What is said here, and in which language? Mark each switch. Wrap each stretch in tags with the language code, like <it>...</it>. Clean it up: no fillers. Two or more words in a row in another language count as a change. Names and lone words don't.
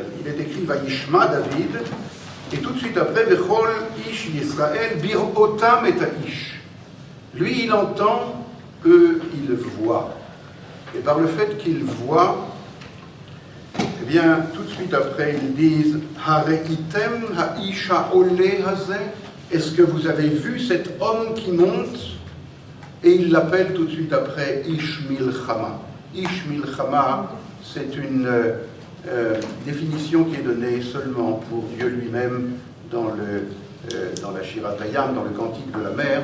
<fr>Il est écrit</fr> <he>וישמע דוד,</he> <fr>et tout de suite après,</fr> <he>וכל איש ישראל בראותם את האיש.</he> <fr>Lui, il entend, eux, ils voient. Et par le fait qu'ils voient, eh bien, tout de suite après, ils disent</fr> <he>הראיתם האיש העולה הזה.</he> <fr>Est-ce que vous avez vu cet homme qui monte? Et ils l'appellent tout de suite après</fr> <he>איש מלחמה. איש מלחמה,</he> <fr>c'est une définition qui est donnée seulement pour Dieu lui-même dans la Shiratayam, dans le Cantique de la mer.</fr>